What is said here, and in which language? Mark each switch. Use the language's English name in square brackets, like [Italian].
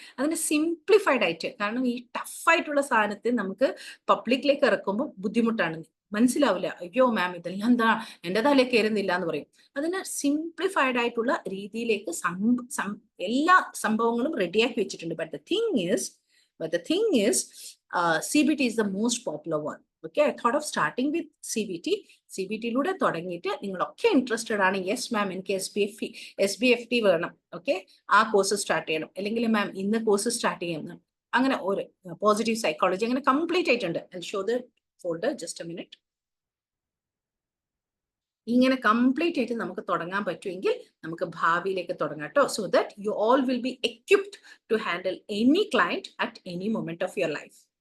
[Malayalam] അതിന് സിംപ്ലിഫൈഡ് ആയിട്ട്, കാരണം ഈ ടഫായിട്ടുള്ള സാധനത്തെ നമുക്ക് പബ്ലിക്കിലേക്ക് ഇറക്കുമ്പോൾ ബുദ്ധിമുട്ടാണ്, മനസ്സിലാവില്ല. അയ്യോ മാം ഇതെല്ലാം എന്താ എൻ്റെ തലയിൽ കയറുന്നില്ല എന്ന് പറയും. അതിന് സിംപ്ലിഫൈഡ് ആയിട്ടുള്ള രീതിയിലേക്ക് എല്ലാ സംഭവങ്ങളും റെഡിയാക്കി വെച്ചിട്ടുണ്ട്. [English] But the thing is CBT is the most popular one. Okay, I thought of starting with [Malayalam] CBT-ലൂടെ തുടങ്ങിയിട്ട് നിങ്ങളൊക്കെ ഇൻട്രസ്റ്റഡ് ആണ്, യെസ് മാം എനിക്ക് SBFT വേണം, ഓക്കെ ആ കോഴ്സ് സ്റ്റാർട്ട് ചെയ്യണം, അല്ലെങ്കിൽ മാം ഇന്ന് കോഴ്സ് സ്റ്റാർട്ട് ചെയ്യണം, അങ്ങനെ ഒരു പോസിറ്റീവ് സൈക്കോളജി അങ്ങനെ കംപ്ലീറ്റ് ആയിട്ടുണ്ട്. [English] I'll show the folder, just a minute. [Malayalam] ഇങ്ങനെ കംപ്ലീറ്റ് ആയിട്ട് നമുക്ക് തുടങ്ങാൻ പറ്റുമെങ്കിൽ നമുക്ക് ഭാവിയിലേക്ക് തുടങ്ങാം കേട്ടോ. [English] So that you all will be equipped to handle any client at any moment of your life.